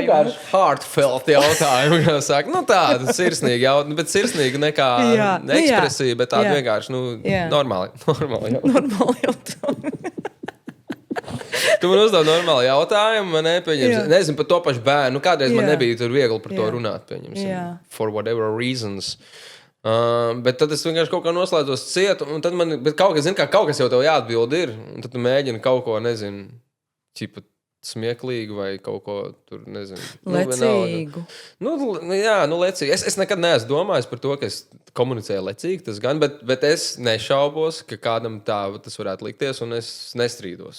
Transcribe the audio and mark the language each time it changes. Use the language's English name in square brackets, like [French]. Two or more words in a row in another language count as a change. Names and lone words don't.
[Latvian] Vienkārši heartfelt jautājumu, kā saka. Tādu sirsnīgu jautājumu, bet sirsnīgu nekā ekspresiju, bet tādu vienkārši, normāli jautājumu. Tu man uzdod normāli jautājumu, nezinu, par to pašu bērnu. Kādreiz man nebija tur viegli par to runāt, pieņemsim, [English] for whatever reasons. [Latvian] Bet tad es vienkārši kaut kā noslēdzos ciet, un tad bet kaut kas jau tev jāatbild ir, un tad tu mēģini kaut ko, nezinu, smieklīgu vai kaut ko tur, nezinu. Lecīgu. Lecīgi. Es nekad neesmu domājis par to, ka es komunicēju lecīgi, tas gan, bet es nešaubos, ka kādam tā tas varētu likties, un es nestrīdos.